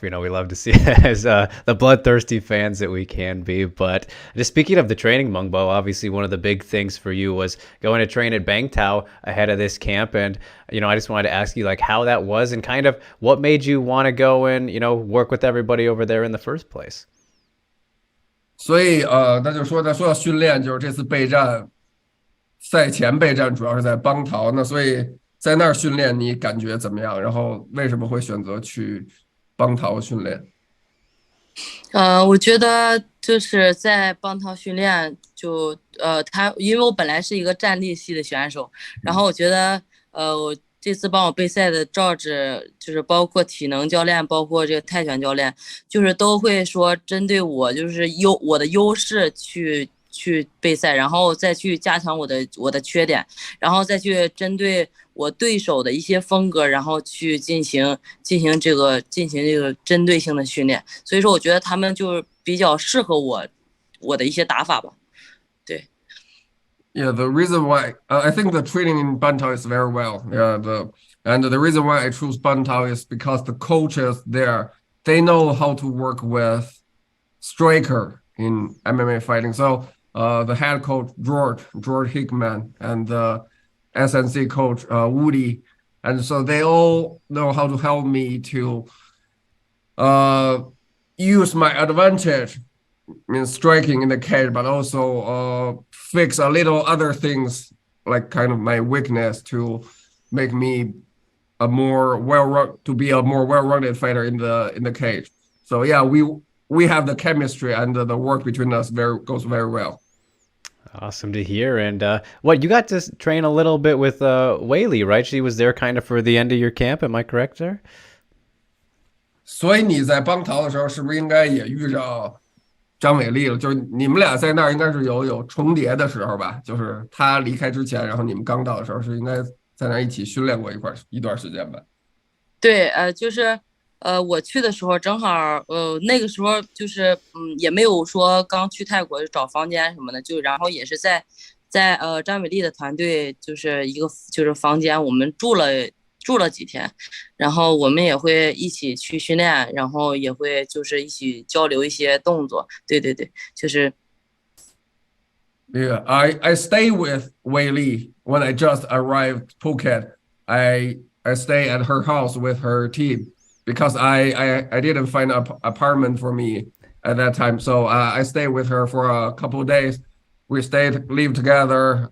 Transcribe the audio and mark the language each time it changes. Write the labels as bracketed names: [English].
[English] We love to see as the bloodthirsty fans that we can be. But just speaking of the training, Meng Bo, obviously one of the big things for you was going to train at Bangtao ahead of this camp. And, I just wanted to ask you like how that was and kind of what made you want to go and, work with everybody over there in the first place. [Chinese] 所以那就说到训练，就是这次备战，赛前备战主要是在邦陶，那所以在那儿训练你感觉怎么样？然后为什么会选择去邦陶训练？我觉得就是在邦涛训练，因为我本来是一个站立系的选手，然后我觉得我这次帮我备赛的赵志，就是包括体能教练，包括这个泰拳教练，就是都会说针对我，就是我的优势去备赛，然后再去加强我的缺点，然后再去针对我对手的一些风格，然后去进行这个针对性的训练。所以说，我觉得他们就比较适合我的一些打法吧。对。 [English] Yeah, the reason why I think the training in Bantao is very well. Yeah, the reason why I choose Bantao is because the coaches there they know how to work with striker in MMA fighting. So the head coach George Hickman, and the SNC coach Woody, and so they all know how to help me to use my advantage in striking in the cage, but also fix a little other things like kind of my weakness to make me a more well-rounded fighter in the cage. So yeah, we have the chemistry and the work between us goes very well. Awesome to hear. And what you got to train a little bit with Weili, right? She was there kind of for the end of your camp. Am I correct there? [Chinese] 所以你在邦陶的时候，是不是应该也遇着张伟丽了？就是你们俩在那儿应该是有重叠的时候吧？就是他离开之前，然后你们刚到的时候，是应该在那儿一起训练过一段时间吧？对，就是我去的时候正好那个时候就是也没有说刚去泰国找房间什么的，就然后也是在张伟丽的团队就是一个就是房间，我们住了几天，然后我们也会一起去训练，然后也会就是一起交流一些动作。对对对，就是。 [English] Yeah, I stay with Weili when I just arrived Phuket. I stay at her house with her team because I didn't find an apartment for me at that time. So I stayed with her for a couple of days. We live together.